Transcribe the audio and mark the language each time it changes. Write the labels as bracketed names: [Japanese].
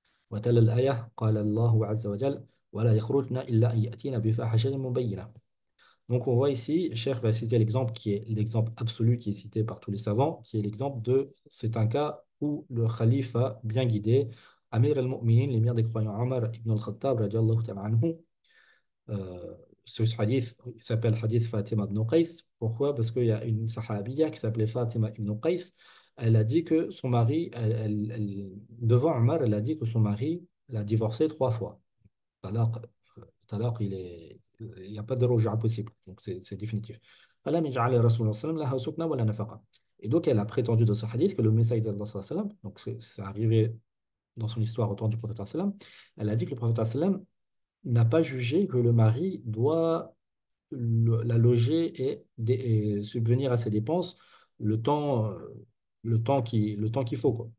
[Arabic] وتلا الآية: قال الله عز وجل: ولا يخرجن إلا أن يأتين بفاحشة مبينة. [French] Donc on voit ici, Cheikh va citer l'exemple qui est l'exemple absolu qui est cité par tous les savants, qui est l'exemple de, c'est un cas où le calife a bien guidé Amir al-Mu'minin, l'émir des croyants, Omar ibn al-Khattab, radiallahu ta'ala anhu. Euh, Ce hadith s'appelle hadith Fatima ibn Qais. Pourquoi? Parce qu'il y a une sahabiya qui s'appelait Fatima ibn Qais. Elle a dit que son mari, devant Omar, elle a dit que son mari l'a divorcée 3 fois. Talaq, talaq, il n'y a pas de ruj'a possible. Donc c'est définitif. [Arabic] فلم يجعل الرسول صلى الله عليه وسلم لها سكنى ولا نفقة. [French] Et donc elle a prétendu dans ce hadith que le messager d'Allah sallallahu alayhi wa sallam, donc c'est arrivé dans son histoire au temps du prophète sallallahu alayhi wa sallam, elle a dit que le prophète sallallahu alayhi wa sallam n'a pas jugé que le mari doit la loger et subvenir à ses dépenses le temps, le temps qu'il faut, quoi.